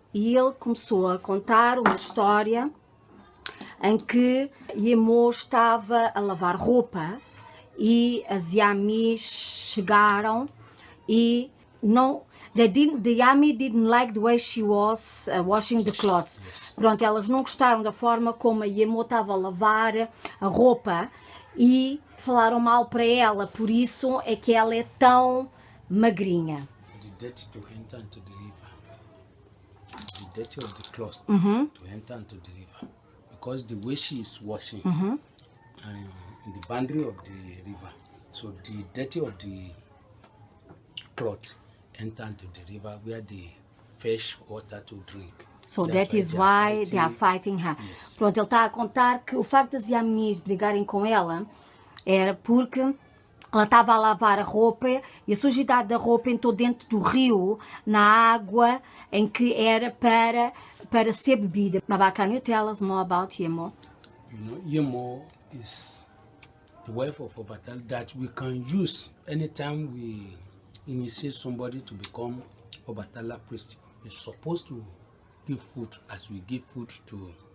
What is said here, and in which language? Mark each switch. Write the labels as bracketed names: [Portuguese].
[Portuguese] E ele começou a contar uma história em que Yemo estava a lavar roupa e as Yamis chegaram e não, [English] the Yami didn't like the way she was washing the clothes. [Portuguese] Pronto, elas não gostaram da forma como a Yemo estava a lavar a roupa e falaram mal para ela, por isso é que ela é tão magrinha. [English] the dirty to enter into the river. The dirty of the cloth to enter into the river. Because the way she is washing in the boundary of the river, so the dirty of the cloth enter into the river where they fetch water to drink. So that is why they are fighting her. Yes. [Portuguese] Pronto, ele está a contar que o facto das Yamis brigarem com ela era porque ela estava a lavar a roupa e a sujidade da roupa entrou dentro do rio, na água em que era para ser bebida. [English] Baba, can you tell us more about Yemo? You know, Yemo is the wife of Obatal that we can use anytime we initiate somebody to become Obatala priest. We're supposed to give food as we give food to